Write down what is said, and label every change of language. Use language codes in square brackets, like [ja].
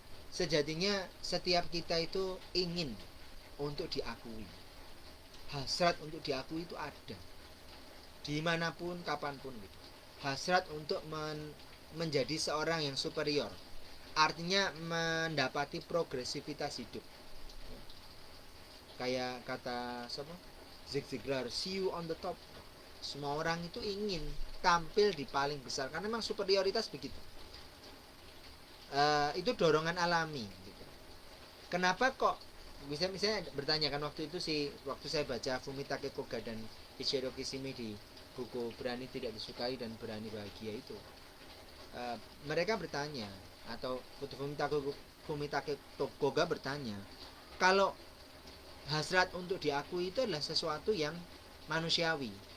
[id] Sejatinya setiap kita itu ingin untuk diakui, hasrat untuk diakui itu ada dimanapun kapanpun gitu. Hasrat untuk menjadi seorang yang superior, artinya mendapati progresivitas hidup. Kayak kata siapa? [en] Zig Ziglar, see you on the top. [id] Semua orang itu ingin tampil di paling besar karena memang superioritas begitu. Itu dorongan alami gitu. Kenapa kok misalnya bertanya kan waktu saya baca Fumitake Koga dan Ichiro Kishimi di buku Berani Tidak Disukai dan Berani Bahagia itu, mereka bertanya, atau Fumitake Koga bertanya, kalau hasrat untuk diakui itu adalah sesuatu yang manusiawi.